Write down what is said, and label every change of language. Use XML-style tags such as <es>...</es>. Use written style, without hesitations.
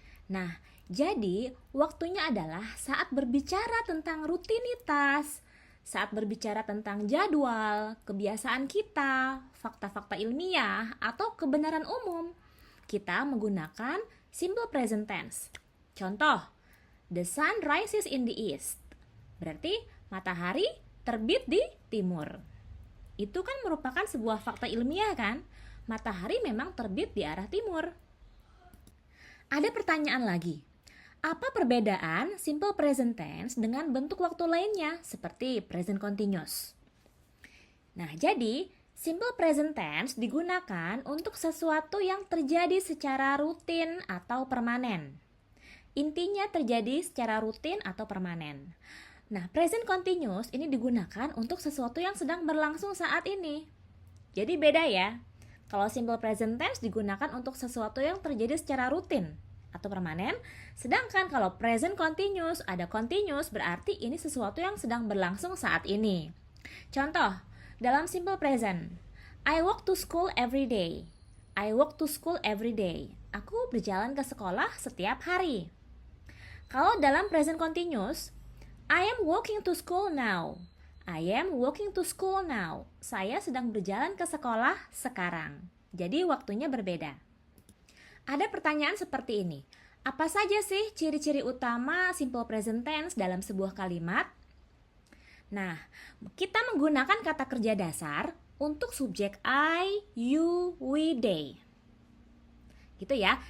<id>Nah, jadi waktunya adalah saat berbicara tentang rutinitas, saat berbicara tentang jadwal, kebiasaan kita, fakta-fakta ilmiah, atau kebenaran umum. Kita menggunakan simple present tense.</id> <en>Contoh, the sun rises in the east.</en> <id>Berarti matahari terbit di timur. Itu kan merupakan sebuah fakta ilmiah kan? Matahari memang terbit di arah timur. Ada pertanyaan lagi. Apa perbedaan simple present tense dengan bentuk waktu lainnya seperti present continuous? Nah, jadi simple present tense digunakan untuk sesuatu yang terjadi secara rutin atau permanen. Intinya terjadi secara rutin atau permanen. Nah, present continuous ini digunakan untuk sesuatu yang sedang berlangsung saat ini. Jadi beda ya. Kalau simple present tense digunakan untuk sesuatu yang terjadi secara rutin atau permanen, sedangkan kalau present continuous ada continuous berarti ini sesuatu yang sedang berlangsung saat ini. Contoh, dalam</id> <en>simple present, I walk to school every day. I walk to school every day.</en> <id>Aku berjalan ke sekolah setiap hari. Kalau dalam</id> <en>present continuous, I am walking to school now. I am walking to school now.</en> <id>Saya sedang berjalan ke sekolah sekarang. Jadi waktunya berbeda. Ada pertanyaan seperti ini. Apa saja sih ciri-ciri utama simple present tense dalam sebuah kalimat? Nah, kita menggunakan kata kerja dasar untuk subjek I, you, we, they. Gitu ya.</id>